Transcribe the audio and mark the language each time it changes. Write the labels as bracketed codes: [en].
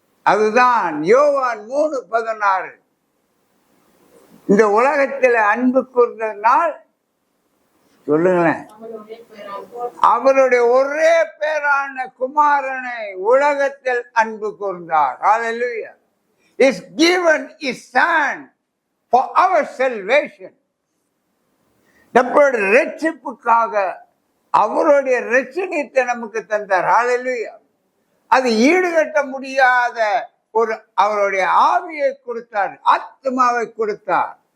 [ta] அதுதான் யோவான் 3:16. இந்த உலகத்தில் அன்பு கூர்ந்தனால், சொல்லுங்களேன், அவருடைய ஒரே பேரான குமாரனை உலகத்தில் அன்பு கூர்ந்தார். [en] Hallelujah. Is given his son for our salvation. [ta] நம்முடைய ரட்சிப்புக்காக அவருடைய ரட்சணியத்தை நமக்கு தந்தார். Hallelujah. அது ஈடுகட்ட முடியாத ஒரு அவருடைய ஆவியை கொடுத்தார், ஆத்மாவை கொடுத்தார்.